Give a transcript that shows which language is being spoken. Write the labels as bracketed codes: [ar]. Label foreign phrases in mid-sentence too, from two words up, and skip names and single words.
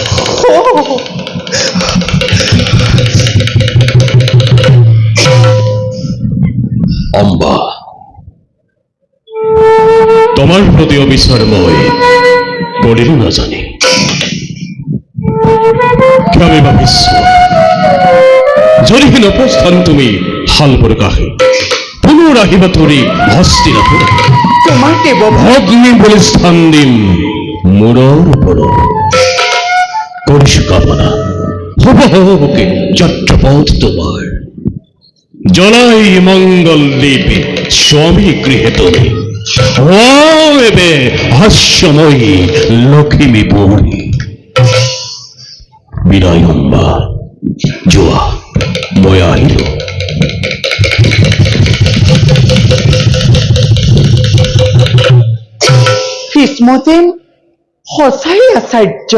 [as] অম্বা তোমাৰ প্ৰতি অবিচাৰ মই কৰিলো নাজানি ক্ষমে ভাবিছো যদিহে নপ্ৰস্থান তুমি শালবৰ কাষে পুনৰ আহিবা ধৰি হস্তিনাপুৰ তোমাৰ দেৱ অগ্নি বুলি স্থান দিম মূৰৰ ওপৰত কৰিছো কামনা হবকে যাত্ৰাপথ তোমাৰ জলাই মঙ্গল দ্বীপে স্বামী গৃহে তুমি এবে হাস্যময়ী লক্ষ্মী পৰি বিদায় অম্বা যোৱা মই আহিলো ভীষ্মদেৱ সঁচাই আচাৰ্য